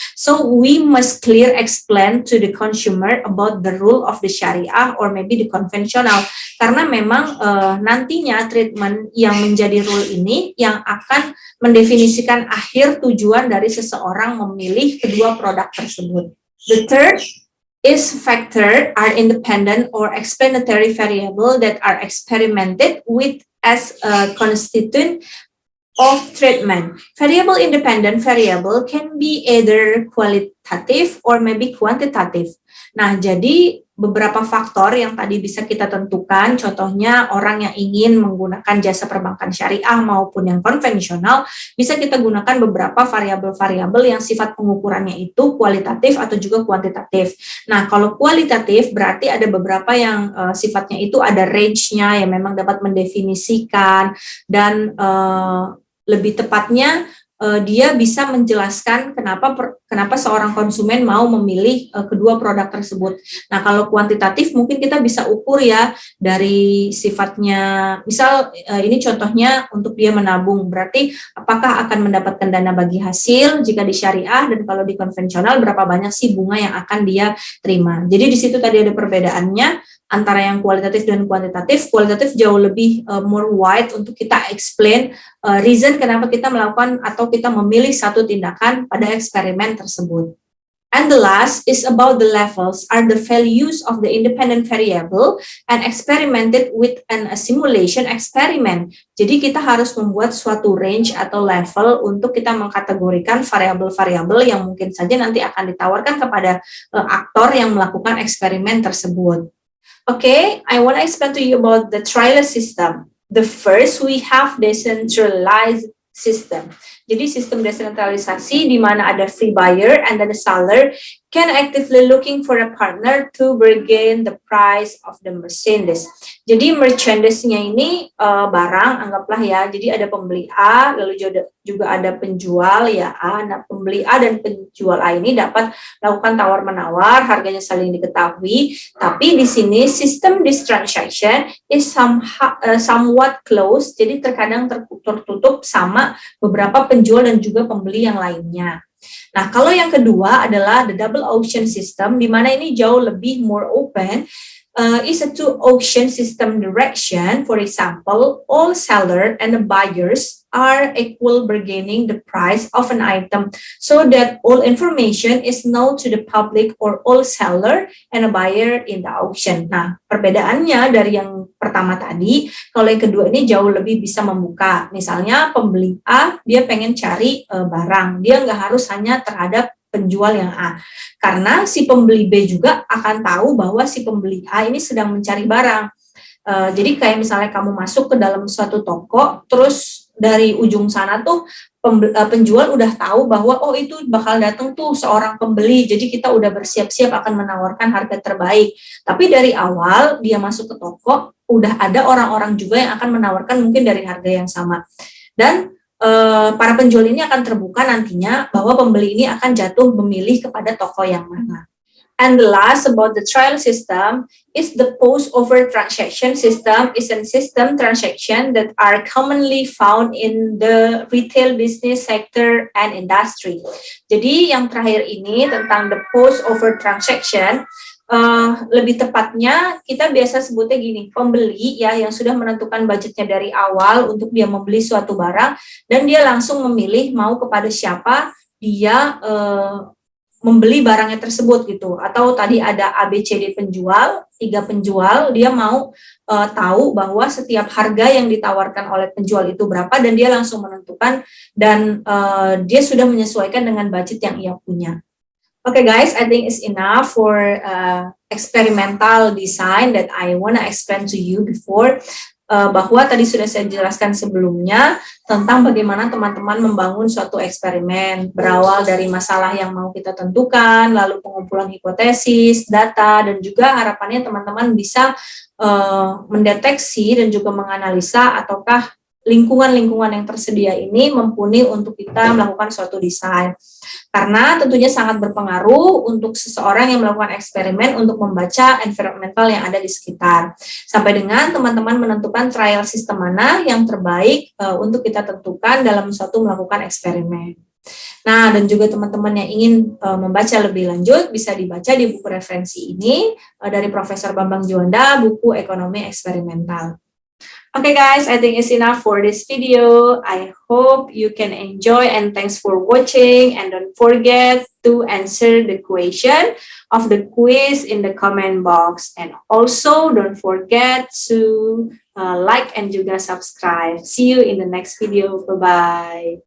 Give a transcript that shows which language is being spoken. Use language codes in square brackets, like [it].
[en] So we must clear explain to the consumer about the rule of the Sharia or maybe the conventional, [id] karena memang nantinya treatment yang menjadi rule ini yang akan mendefinisikan akhir tujuan dari seseorang memilih kedua produk tersebut. [en] The third is factor are independent or explanatory variable that are experimented with as a constituent of treatment. Variable independent variable can be either qualitative or maybe quantitative. [id] Nah, jadi beberapa faktor yang tadi bisa kita tentukan, contohnya orang yang ingin menggunakan jasa perbankan syariah maupun yang konvensional, bisa kita gunakan beberapa variabel-variabel yang sifat pengukurannya itu kualitatif atau juga kuantitatif. Nah, kalau kualitatif berarti ada beberapa yang sifatnya itu ada range-nya yang memang dapat mendefinisikan dan lebih tepatnya dia bisa menjelaskan kenapa seorang konsumen mau memilih kedua produk tersebut. Nah, kalau kuantitatif mungkin kita bisa ukur ya dari sifatnya, misal ini contohnya untuk dia menabung, berarti apakah akan mendapatkan dana bagi hasil jika di syariah, dan kalau di konvensional berapa banyak sih bunga yang akan dia terima. Jadi di situ tadi ada perbedaannya antara yang kualitatif dan kuantitatif. Kualitatif jauh lebih [en] more wide [id] untuk kita explain reason kenapa kita melakukan atau kita memilih satu tindakan pada eksperimen tersebut. [en] And the last is about the levels are the values of the independent variable and experimented with a simulation experiment. [id] Jadi kita harus membuat suatu range atau level untuk kita mengkategorikan variabel-variabel yang mungkin saja nanti akan ditawarkan kepada aktor yang melakukan eksperimen tersebut. [en] Okay, I want to explain to you about the trial system. The first, we have decentralized system. [id] Jadi sistem desentralisasi di mana ada [en] free buyer and then the seller can actively looking for a partner to bargain the price of the merchandise. [id] Jadi merchandise-nya ini barang, anggaplah ya. Jadi ada pembeli A, lalu juga ada penjual ya A. Nah, pembeli A dan penjual A ini dapat melakukan tawar-menawar, harganya saling diketahui. Tapi di sini sistem [en] this transaction is somewhat closed, [id] jadi terkadang tertutup sama beberapa penjual dan juga pembeli yang lainnya. Nah, kalau yang kedua adalah [en] the double auction system, [id] di mana ini jauh lebih [en] more open, is a two auction system direction. For example, all seller and the buyers are equal bargaining the price of an item so that all information is known to the public or all seller and a buyer in the auction. [id] Nah, perbedaannya dari yang pertama tadi, kalau yang kedua ini jauh lebih bisa membuka. Misalnya pembeli A, dia pengen cari barang, dia nggak harus hanya terhadap penjual yang A. Karena si pembeli B juga akan tahu bahwa si pembeli A ini sedang mencari barang. Jadi kayak misalnya kamu masuk ke dalam suatu toko, terus dari ujung sana tuh penjual udah tahu bahwa oh itu bakal datang tuh seorang pembeli, jadi kita udah bersiap-siap akan menawarkan harga terbaik. Tapi dari awal dia masuk ke toko, udah ada orang-orang juga yang akan menawarkan mungkin dari harga yang sama. Dan para penjual ini akan terbuka nantinya bahwa pembeli ini akan jatuh memilih kepada toko yang mana. [en] And the last about the trial system is the post-over transaction system is a system transaction that are commonly found in the retail business sector and industry. [id] Jadi yang terakhir ini tentang [en] the post-over transaction, [id] lebih tepatnya kita biasa sebutnya gini, pembeli ya yang sudah menentukan budgetnya dari awal untuk dia membeli suatu barang dan dia langsung memilih mau kepada siapa dia membeli barangnya tersebut gitu. Atau tadi ada ABCD penjual, 3 penjual, dia mau tahu bahwa setiap harga yang ditawarkan oleh penjual itu berapa dan dia langsung menentukan dan dia sudah menyesuaikan dengan budget yang ia punya. [en] Okay guys, I think it's enough for experimental design that I wanna explain to you before. [id] Bahwa tadi sudah saya jelaskan sebelumnya tentang bagaimana teman-teman membangun suatu eksperimen berawal dari masalah yang mau kita tentukan, lalu pengumpulan hipotesis, data, dan juga harapannya teman-teman bisa mendeteksi dan juga menganalisa ataukah lingkungan-lingkungan yang tersedia ini mumpuni untuk kita melakukan suatu desain. Karena tentunya sangat berpengaruh untuk seseorang yang melakukan eksperimen untuk membaca environmental yang ada di sekitar. Sampai dengan teman-teman menentukan trial system mana yang terbaik untuk kita tentukan dalam suatu melakukan eksperimen. Nah, dan juga teman-teman yang ingin membaca lebih lanjut bisa dibaca di buku referensi ini dari Profesor Bambang Juanda, buku Ekonomi Eksperimental. [en] Okay guys, I think it's enough for this video. I hope you can enjoy and thanks for watching, and don't forget to answer the question of the quiz in the comment box, and also don't forget to like and juga subscribe. See you in the next video. Bye-bye.